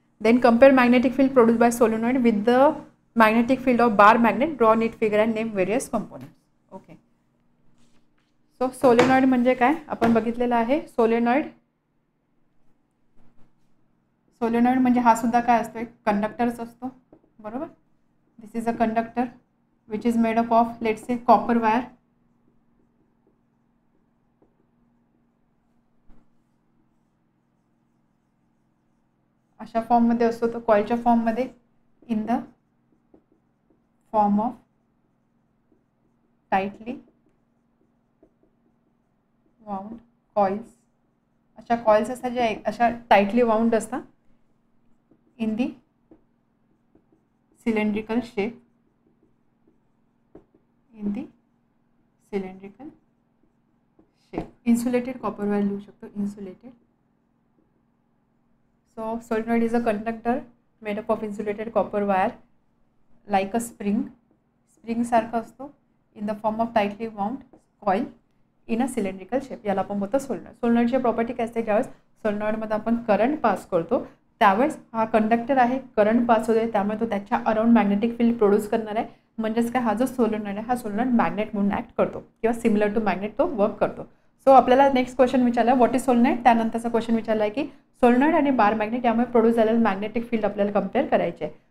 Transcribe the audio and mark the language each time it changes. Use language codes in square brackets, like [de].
[en] Then compare magnetic field produce by solenoid with the magnetic field of bar magnet. Draw neat figure and name various components. Okay. So solenoid [mr] म्हणजे काय आपण बघितलेलं आहे. Solenoid म्हणजे हा सुद्धा काय असतो? एक कंडक्टरच असतो, बरोबर. [en] This is a conductor which is made up of let's say copper wire. [mr] अशा फॉर्ममध्ये असतो तो, कॉइलच्या फॉर्ममध्ये, [en] In the form of tightly wound coils. [mr] अशा कॉइल्स असतात ज्या अशा टाइटली वाउंड असतात [en] In the cylindrical shape. In the cylindrical shape. [mr] Insulated copper wire लिहू शकतो, insulated. [en] So solenoid is a conductor made up of insulated copper wire like a spring [mr] सारखा असतो [en] in the form of tightly wound coil in a cylindrical shape. [mr] याला आपण बोलतो solenoid. सोलेनॉइडची property काय असते? ज्यावेळेस सोलेनॉइडमध्ये आपण करंट पास करतो त्यावेळेस हा कंडक्टर आहे, करंट पास होते, त्यामुळे तो त्याच्या अराउंड मॅग्नेटिक फील्ड प्रोड्यूस करणार आहे. म्हणजेच काय, हा जो सोलेनॉइड आहे हा सोलेनॉइड मॅग्नेट म्हणून ॲक्ट करतो किंवा सिमिलर टू मॅग्नेट तो वर्क करतो. सो आपल्याला नेक्स्ट क्वेश्चन विचारला [en] What is solenoid. [mr] त्यानंतरचा क्वेश्चन विचारला आहे की सोलेनॉइड आणि बार मॅग्नेट यामुळे प्रोड्यूस झालेलं मॅग्नेटिक फील्ड आपल्याला कम्पेअर करायचे आहे.